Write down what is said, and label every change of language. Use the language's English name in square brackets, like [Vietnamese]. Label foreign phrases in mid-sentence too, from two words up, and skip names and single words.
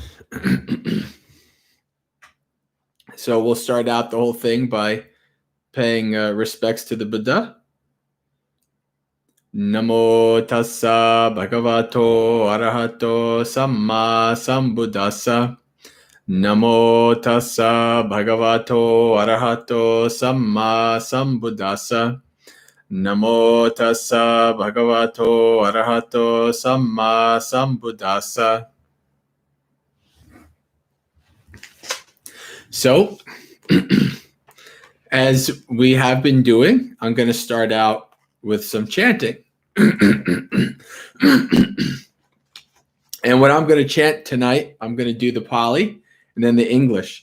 [English] So we'll start out the whole thing by paying respects to the Buddha. [Pali] Namo tassa bhagavato arahato samma sambuddhassa. Namo tassa bhagavato arahato samma sambuddhassa. Namo tassa bhagavato arahato samma sambuddhassa. [English] So, as we have been doing, I'm going to start out with some chanting. And what I'm going to chant tonight, I'm going to do the Pali and then the English.